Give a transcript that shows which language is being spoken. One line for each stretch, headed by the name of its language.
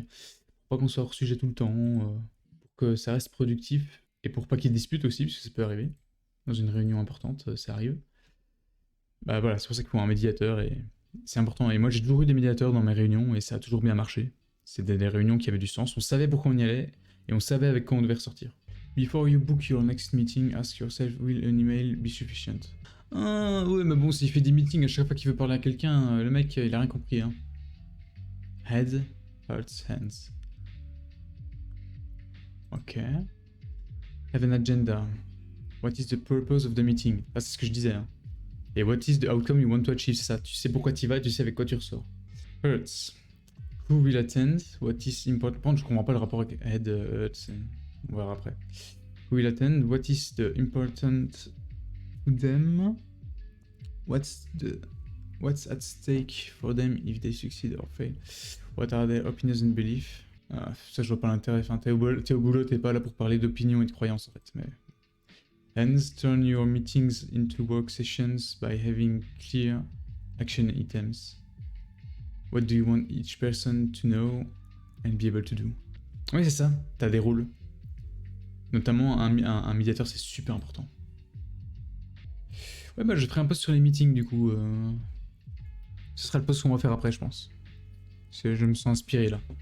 French: Pour pas qu'on soit hors sujet tout le temps, pour que ça reste productif, et pour pas qu'il y ait dispute aussi, parce que ça peut arriver. Dans une réunion importante, ça arrive. Bah voilà, c'est pour ça qu'il faut un médiateur, et c'est important. Et moi, j'ai toujours eu des médiateurs dans mes réunions, et ça a toujours bien marché. C'était des réunions qui avaient du sens, on savait pourquoi on y allait, et on savait avec quoi on devait ressortir.
English: Before you book your next meeting, ask yourself, will an email be sufficient?
French: Ah ouais, mais bon, s'il fait des meetings à chaque fois qu'il veut parler à quelqu'un, le mec, il a rien compris, hein.
English: Head, hearts, hands. Ok. Have an agenda. What is the purpose of the meeting?
French: Ah, c'est ce que je disais, hein.
English: Et what is the outcome you want to achieve?
French: C'est ça, tu sais pourquoi tu y vas et tu sais avec quoi tu ressors. Hurts.
English: Who will attend? What is important?
French: Je comprends pas le rapport avec head, hurts. On verra après.
English: Who will attend? What is the important to them? What's at stake for them if they succeed or fail? What are their opinions and beliefs?
French: Ça, je vois pas l'intérêt. Enfin, t'es au boulot, t'es pas là pour parler d'opinion et de croyances en fait. Mais...
English: Hence, turn your meetings into work sessions by having clear action items. What do you want each person to know and be able to do?
French: Oui, c'est ça. T'as des rôles. Notamment, un médiateur, c'est super important. Ouais, bah je ferai un post sur les meetings du coup. Ce sera le post qu'on va faire après, je pense. Parce que je me sens inspiré là.